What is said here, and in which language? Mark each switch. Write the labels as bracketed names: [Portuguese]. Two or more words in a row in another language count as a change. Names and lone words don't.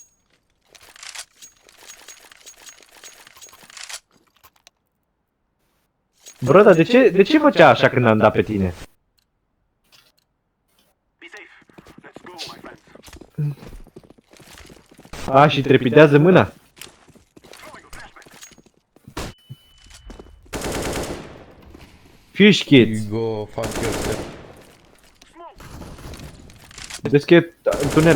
[Romanian] Bro, dar de ce făcea așa când am dat pe tine? A, și trepidează mâna. [English] Fish kids. Go fuck yourself. [Romanian] Deschide tunel.